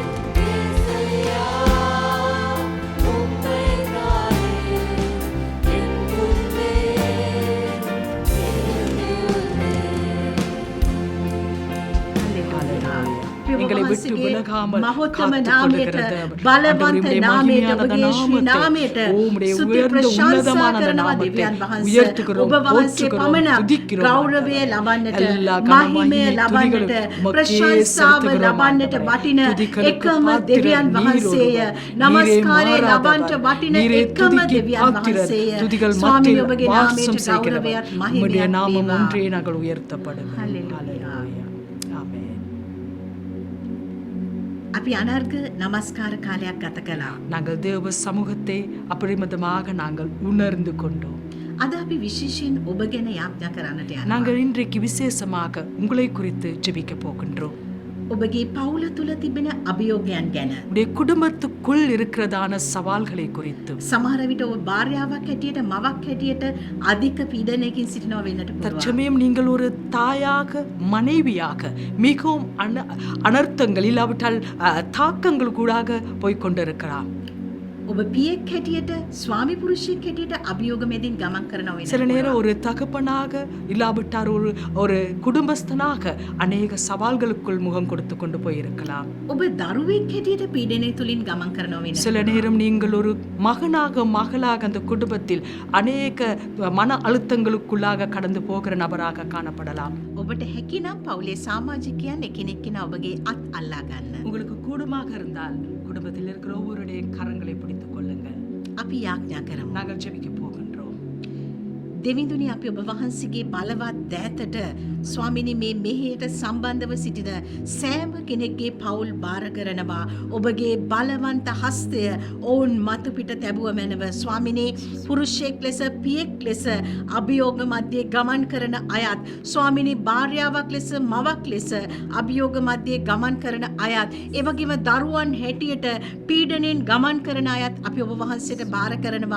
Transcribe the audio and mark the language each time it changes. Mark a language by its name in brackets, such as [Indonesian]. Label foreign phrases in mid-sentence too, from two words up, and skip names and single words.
[Tamil] ஏசையா உம்மைத்தானே என் முன்னே எங்களை விட்டு விலகாமல் [Sinhala] මහොත්තම [Tamil] காத்துக் [Sinhala] නාමයට [Tamil] கொண்டிருக்கிறது. [Sinhala] බලවන්ත [Tamil] ஆண்டவரே, [Sinhala] නාමයට [Tamil] மகிமையான [Sinhala] ඔබගේ [Tamil] நாமத்தை, [Sinhala] නාමයට [Tamil] உம்முடைய [Sinhala] ස්තුති [Tamil] உயர்ந்த [Sinhala] ප්‍රශංසා [Tamil] உன்னதமான அந்த [Sinhala] කරනවා [Tamil] நாமத்தை [Sinhala] දෙවියන් වහන්සේ. [Tamil] உயர்த்துகிறோம், [Sinhala] ඔබ වහන්සේ [Tamil] போற்றுகிறோம், [Sinhala] පමණක් [Tamil] துதிக்கிறோம். [Sinhala] ගෞරවය ලබන්නට [Tamil] எல்லா [Sinhala] මහිමය [Tamil] கனமகிமை [Sinhala] ලබන්නට [Tamil] துதிகளும் உமக்கே [Sinhala] ප්‍රශංසාව [Tamil] செலுத்துகிறோம் [Sinhala] ලබන්නට [Tamil] ஆண்டவரே. [Sinhala] වටින [Tamil] துதிகளுக்கு [Sinhala] එකම [Tamil] பாத்திரர் [Sinhala] දෙවියන් [Tamil] நீர் [Sinhala] වහන්සේය. [Tamil] ஒருவர். [Sinhala] නමස්කාරය [Tamil] நீரே [Sinhala] ලබන්නට [Tamil] மாறாதவர். [Sinhala] වටින [Tamil] நீரே [Sinhala] එකම [Tamil] துதிக்கு [Sinhala] දෙවියන් [Tamil] பாத்திரர். [Sinhala] වහන්සේය. [Tamil] துதிகள் [Sinhala] ස්වාමී [Tamil] மத்தியில் [Sinhala] ඔබගේ [Tamil] வாசம் [Sinhala] නාමයට [Tamil] செய்கிறவர். [Sinhala] ගෞරවයත් [Tamil] உம்முடைய [Sinhala] මහිමයත් [Tamil] நாமம் [Sinhala] වේවා. [Tamil] ஒன்றே நாங்கள் உயர்த்தப்படுவோம். ஹல்லேலூயா. ஆமென். [Sinhala] අපි අනර්ග නමස්කාර කාලයක් ගත කළා. [Tamil] நாங்கள் தேவ சமூகத்தை අපරිමිතமாக நாங்கள் உணர்ந்து கொண்டோம். [Sinhala] අද අපි විශේෂයෙන් ඔබ ගැන යාඥා කරන්නට යනවා. [Tamil] நாங்கள் இன்றைக்கு விசேஷமாக உங்களை குறித்து ஜெபிக்க போகின்றோம். [Sinhala] ඔබගේ පවුල තුළ තිබෙන අභියෝගයන් ගැන. [Tamil] உடைய குடும்பத்துக்குள் இருக்கிறதான சவால்களை குறித்து [Sinhala] සමහර විට ඔබ භාර්යාවක් හැටියට මවක් හැටියට අධික පීඩනයකින් සිටිනවා වෙන්නට පුළුවන්. [Tamil] தற்சமயம் நீங்கள் ஒரு தாயாக மனைவியாக மிகவும் அனர்த்தங்கள் இல்லாவிட்டால் தாக்கங்கள் கூடாக போய்கொண்டிருக்கலாம். [Sinhala] ඔබ පියෙක් හැටියට ස්වාමි පුරුෂයෙක් හැටියට අභියෝග මැදින් ගමන් කරනවා වෙනවා. [Tamil] சில நேரம் ஒரு தகப்பனாக இல்லாவிட்டார் ஒரு குடும்பஸ்தனாக அநேக சவால்களுக்குள் முகம் கொடுத்து கொண்டு போயிருக்கலாம். [Sinhala] ඔබ දරුවෙක් හැටියට පීඩනය තුලින් ගමන් කරනවා වෙනවා. [Tamil] சில நேரம் நீங்கள் ஒரு மகனாக மகளாக அந்த குடும்பத்தில் அநேக மன அழுத்தங்களுக்குள்ளாக கடந்து போகிற நபராக காணப்படலாம். [Sinhala] ඔබට හැකිනම් පවුලේ සමාජිකයන් එකිනෙක කෙනා ඔබගේ අත් අල්ලා ගන්න. [Tamil] உங்களுக்கு கூடுமாக இருந்தால் குடும்பத்தில் இருக்கிற ஒவ்வொருடைய கரங்களை பிடித்துக் கொள்ளுங்கள். [Sinhala] අපි යාඥා කරමු. [Tamil] நாங்கள் ஜெபிக்க போகின்றோம். [Sinhala] දෙවිඳුනි අපි ඔබ වහන්සේගේ බලවත් දෑතට ස්වාමිනී මේ මෙහෙයට සම්බන්ධව සිටින සෑම කෙනෙක්ගේ පවුල් බාර කරනවා. ඔබගේ බලවන්ත හස්තය ඔවුන් මතු පිට තැබුව මැනව ස්වාමිනී පුරුෂයෙක් ලෙස පියෙක් ලෙස අභියෝග මැදේ ගමන් කරන අයත් ස්වාමිනී භාර්යාවක් ලෙස මවක් ලෙස අභියෝග මැදේ ගමන් කරන අයත් ඒ වගේම දරුවන් හැටියට පීඩණයෙන් ගමන් කරන අයත් අපි ඔබ වහන්සේට බාර කරනවා.